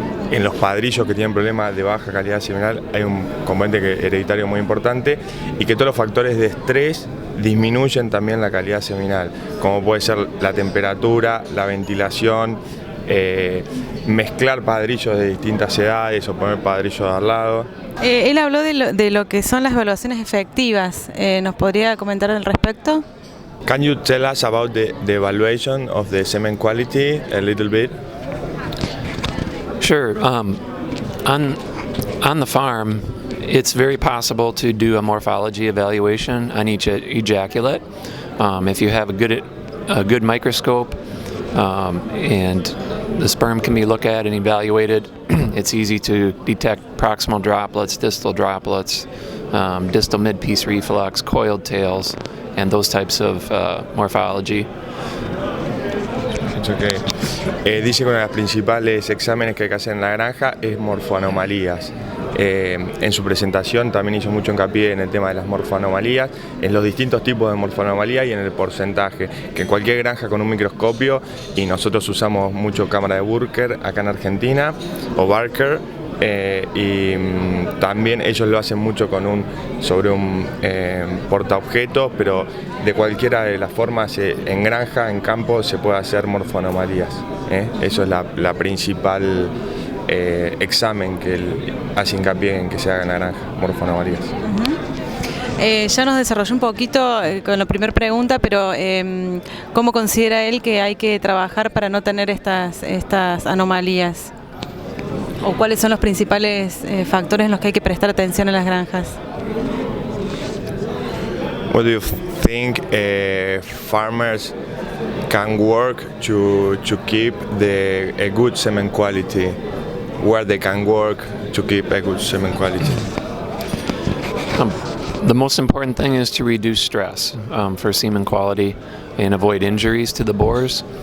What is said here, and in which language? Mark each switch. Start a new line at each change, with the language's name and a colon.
Spanish: En los padrillos que tienen problemas de baja calidad seminal hay un componente hereditario muy importante, y que todos los factores de estrés disminuyen también la calidad seminal, como puede ser la temperatura, la ventilación, mezclar padrillos de distintas edades o poner padrillos al lado. Él habló de lo que son las evaluaciones efectivas. ¿Nos podría comentar al respecto?
English: Can you tell us about the evaluation of the semen quality a little bit? Sure. On the farm, it's very possible to do a morphology evaluation on each ejaculate. If you have a good microscope and the sperm can be looked at and evaluated, it's easy to detect proximal droplets, distal droplets, distal mid-piece reflux, coiled tails, and those types of morphology. Okay.
Spanish: Dice que uno de los principales exámenes que hay que hacer en la granja es morfoanomalías. En su presentación también hizo mucho hincapié en el tema de las morfoanomalías, en los distintos tipos de morfoanomalía y en el porcentaje, que en cualquier granja con un microscopio, y nosotros usamos mucho cámara de Burker acá en Argentina, o Barker, y también ellos lo hacen mucho sobre un portaobjetos, pero de cualquiera de las formas, en granja, en campo, se puede hacer morfoanomalías. Eso es la principal examen que él hace hincapié en que se haga en la granja, morfoanomalías. Ya nos desarrolló un poquito con la primera pregunta, pero ¿cómo considera él que hay que trabajar para no tener estas anomalías? ¿O cuáles son los principales factores en los que hay que prestar atención en las granjas?
English: What do you think farmers can work to keep a good semen quality? Where they can work to keep a good semen quality? The most important thing is to reduce stress for semen quality and avoid injuries to the boars.